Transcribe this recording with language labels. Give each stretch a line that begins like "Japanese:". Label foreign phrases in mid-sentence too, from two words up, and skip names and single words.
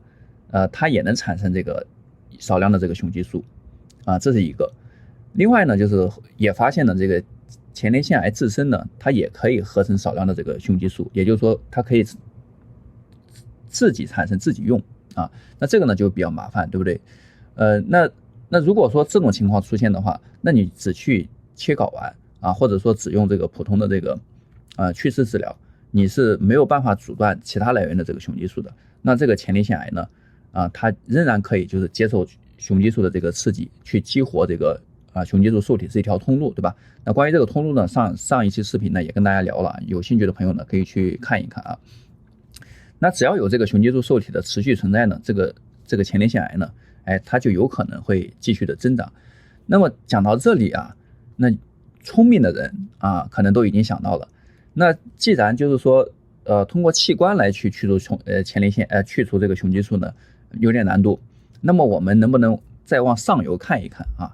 Chinese: 它也能產生這個少量的這個雄激素啊，這是一個。另外呢，就是也發現了這個前列腺癌自身呢，它也可以合成少量的這個雄激素，也就是說它可以自己產生自己用啊。那這個呢就比較麻煩，對不對？那如果說這種情況出現的話，那你只去切睾丸啊，或者說只用這個普通的這個去勢治療，你是沒有辦法阻斷其他來源的這個雄激素的。那這個前列腺癌呢？它仍然可以就是接受雄激素的這個刺激，去激活這個雄激素受體是一條通路，對吧？那關於這個通路呢，上一期視頻呢也跟大家聊了，有興趣的朋友呢可以去看一看啊。那只要有這個雄激素受體的持續存在呢，這個前列腺癌呢，它就有可能會繼續的增長。那麼講到這裡啊，那聰明的人啊，可能都已經想到了，那既然就是說通過器官來去除前列腺去除这個雄激素呢，有點難度，那麼我們能不能再往上游看一看啊？